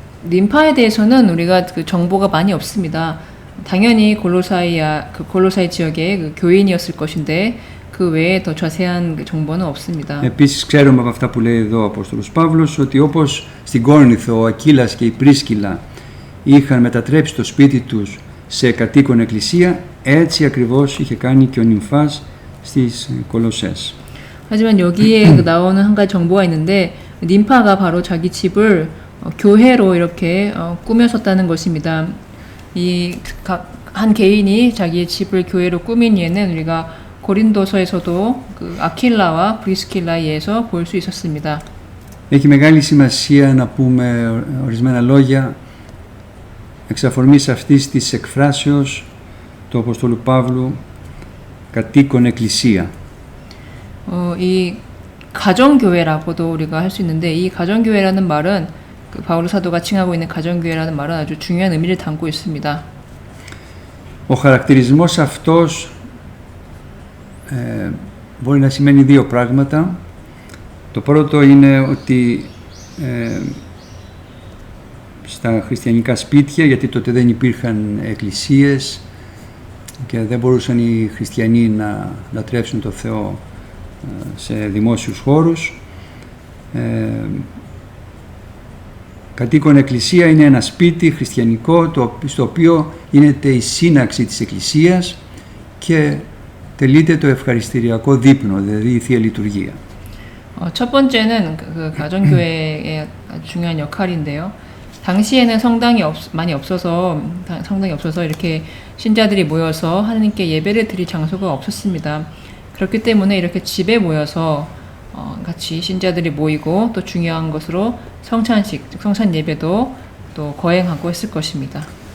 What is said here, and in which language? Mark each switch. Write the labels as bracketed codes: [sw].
[ko] ним파에 대해서는 우리가 그 정보가 많이 없습니다. 당연히 골로사이 지역의 그 교인이었을 것인데 그 외에 더 자세한 정보는 없습니다. [el] Επίσης ξέρουμε από αυτά που λέει εδώ ο Απόστολος Παύλος ότι όπως στην Κόρινθο ο Ακύλας και η Πρίσκυλα είχαν μετατρέψει το σπίτι τους σε κατοίκον εκκλησία, έτσι ακριβώς είχε κάνει και ο Νυμφάς στις Κολοσσές. [ko] 하지만 여기에 나오는 한 가지 정보가 있는데 ним파가 바로 자기 집을 교회로 이렇게 꾸몄었다는 것입니다. 이 한 개인이 자기의 집을 교회로 꾸민 예는 우리가 고린도서에서도 그 아킬라와 브리스킬라에 의해서 볼 수 있었습니다. [el] Έχει μεγάλη σημασία να πούμε ορισμένα λόγια εξ αφορμής αυτής της εκφράσεως του Αποστόλου Παύλου κατοίκον εκκλησία. [ko] 이 가정교회라고도 우리가 할 수 있는데 이 가정교회라는 말은 그 바울 사도가 칭하고 있는 가정교회라는 말은 아주 중요한 의미를 담고 있습니다. [el] Ο χαρακτηρισμός αυτός μπορεί να σημαίνει δύο πράγματα. Το πρώτο είναι ότι στα χριστιανικά σπίτια, γιατί τότε δεν υπήρχαν εκκλησίες και δεν μπορούσαν οι χριστιανοί να λατρεύσουν τον Θεό σε δημόσιους χώρους. Κατοίκον εκκλησία είναι ένα σπίτι χριστιανικό στο οποίο γίνεται η σύναξη της εκκλησίας και τελείται το ευχαριστηριακό δείπνο, δηλαδή η Θεία Λειτουργία. [ko] 첫 번째는 그 가정교회의 아주 중요한 역할인데요. 당시에는 많이 없어서 성당이 없어서 이렇게 신자들이 모여서 하나님께 예배를 드릴 장소가 없었습니다. 그렇기 때문에 이렇게 집에 모여서 같이 신자들이 모이고 또 중요한 것으로 성찬 예배도 또 거행하고 했을 것입니다.